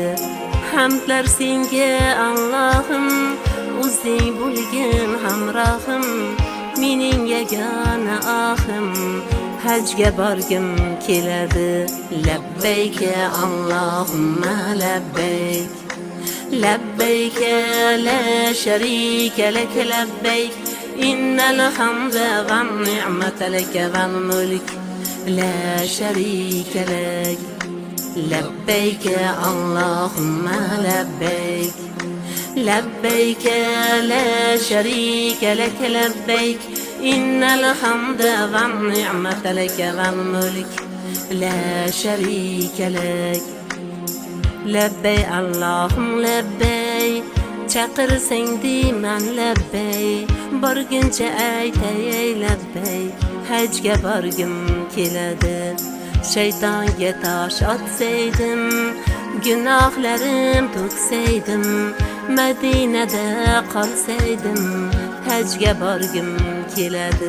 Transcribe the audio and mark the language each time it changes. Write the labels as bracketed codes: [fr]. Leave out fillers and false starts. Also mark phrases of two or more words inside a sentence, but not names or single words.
[uz] Hamdlar senga Allohim, o'zing bo'lgin hamrohim, mening yagona ohim hajga borgim keladi. [ar] لبيك اللهم لبيك، لبيك لا شريك لك لبيك، إن الحمد والنعمة لك والملك لا شريك لك. لبيك اللهم لبيك، لبيك لا شريك لك لبيك، إن الحمد والنعمة لك والملك لا شريك لك. لبي اللهم لبي، [uz] chaqirsang deyman labbay, borguncha aytay labbay, hajga borgim keladi. Shaytonga tosh otsaydim, gunohlarim to'ksaydim, Madinada qolsaydim, hajga borgim keladi.